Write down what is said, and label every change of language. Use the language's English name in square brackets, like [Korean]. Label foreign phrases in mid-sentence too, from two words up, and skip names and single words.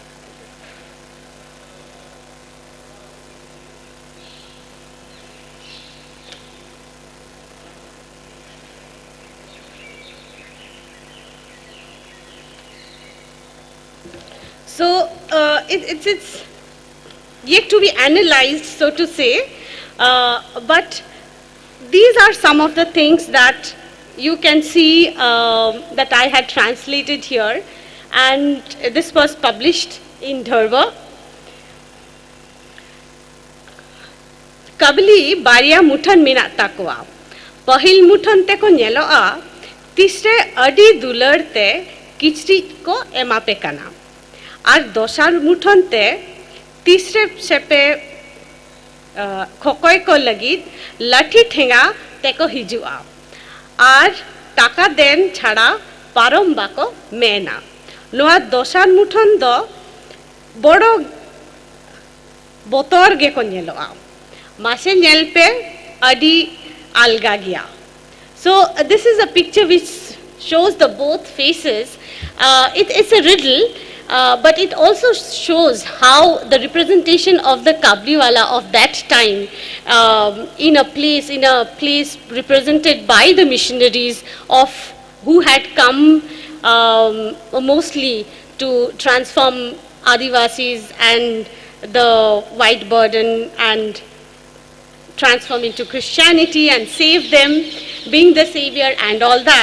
[English] So it's yet to be analyzed, so to say, but these are some of the things that you can see that I had translated here, and this was published in Dhurva. [Santali] Kabli Baria Mutan Minatakwa. Pahil Mutan Teko Nyeloa, Tisre Adi Dulerte Kichri ko Emapekana. আর দশার মুঠনতে তিসরে সেপে খকয় কো লাগি লাঠি ঠেঙ্গা তেকো হিজুয়া আর টাকা দেন ছাড়া পারম বাকো মেনা নোয়া দশার মুঠন দ বড় বতর গে কো নেলোয়া মাসে নেলপে আদি আলগা গিয়া. [English] So this is a picture which shows the both faces. It's a riddle. But it also shows how the representation of the Kabliwala of that time in a place represented by the missionaries of who had come mostly to transform Adivasis and the white burden and transform into Christianity and save them, being the savior and all that.